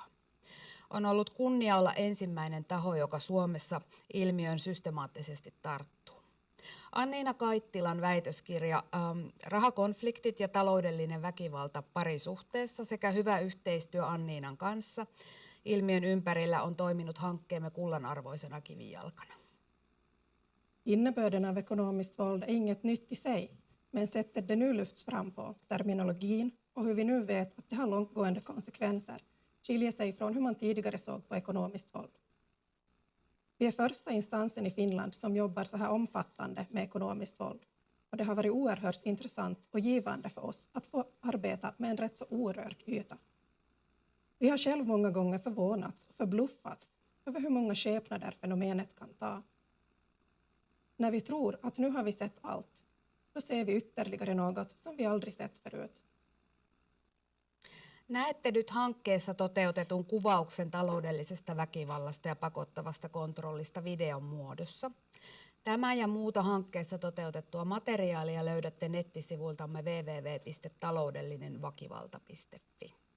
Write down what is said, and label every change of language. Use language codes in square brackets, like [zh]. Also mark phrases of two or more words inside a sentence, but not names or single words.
[fi] On ollut kunnia olla ensimmäinen taho, joka Suomessa ilmiöön systemaattisesti tarttuu. Anniina Kaittilan väitöskirja Rahakonfliktit ja taloudellinen väkivalta parisuhteessa sekä hyvä yhteistyö Anniinan kanssa ilmiön ympärillä on toiminut hankkeemme kullanarvoisena kivijalkana. [sv] Innebörden av ekonomiskt våld är inget nytt i sig, men sättet det nu lyfts fram på, terminologin och hur vi nu vet att det har långtgående konsekvenser, skiljer sig från hur man tidigare såg på ekonomiskt våld. Vi är första instansen i Finland som jobbar så här omfattande med ekonomiskt våld. Och det har varit oerhört intressant och givande för oss att få arbeta med en rätt så orörd yta. Vi har själv många gånger förvånats och förbluffats över hur många skepnader fenomenet kan ta. När vi tror att nu har vi sett allt, då ser vi ytterligare något som vi aldrig sett förut. [fi] Näette nyt hankkeessa toteutetun kuvauksen taloudellisesta väkivallasta ja pakottavasta kontrollista videon muodossa. Tämä ja muuta hankkeessa toteutettua materiaalia löydätte nettisivuiltamme www.taloudellinenväkivalta.fi.